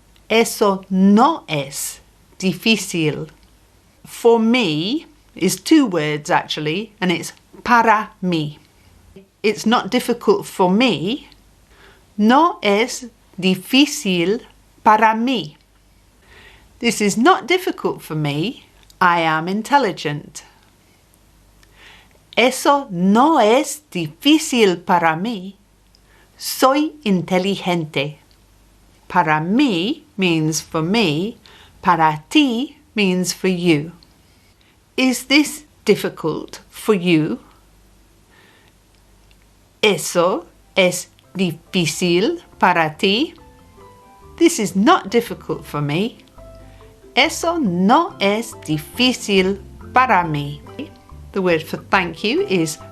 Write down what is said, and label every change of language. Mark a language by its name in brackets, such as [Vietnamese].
[Spanish] Eso no es difícil. [English] For me is 2 words actually, and it's para mí. It's not difficult for me. [Spanish] No es difícil para mí. [English] This is not difficult for me. I am intelligent. [Spanish] Eso no es difícil para mí. Soy inteligente. [English] Para mí means for me. Para ti means for you. Is this difficult for you? [Spanish] Eso es difícil para ti. [English] This is not difficult for me. [Spanish] Eso no es difícil para mí. [English] The word for thank you is